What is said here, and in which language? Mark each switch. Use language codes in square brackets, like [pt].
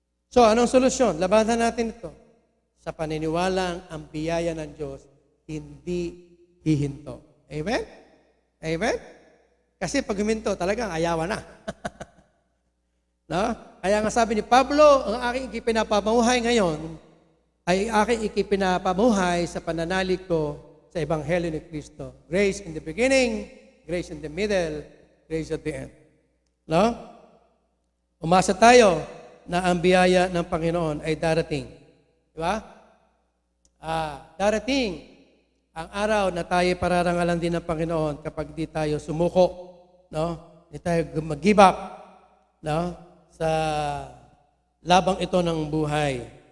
[tl] So, anong solusyon? Labanan natin ito. Sa paniniwalang ang biyaya ng Diyos, hindi hihinto. Amen? Amen? Kasi pag huminto, talagang ayawan na. No? Kaya nga sabi ni Pablo, ang aking ikipinapamuhay ngayon ay aking ikipinapamuhay sa pananalig ko sa Ebanghelyo ni Kristo. [en] Grace in the beginning, grace in the middle, grace at the end. [tl] No? Umasa tayo na ang biyaya ng Panginoon ay darating. Di ba? Darating ang araw na tayo pararangalan din ng Panginoon kapag di tayo sumuko, no? Di tayo mag-give up, no? Sa labang ito ng buhay.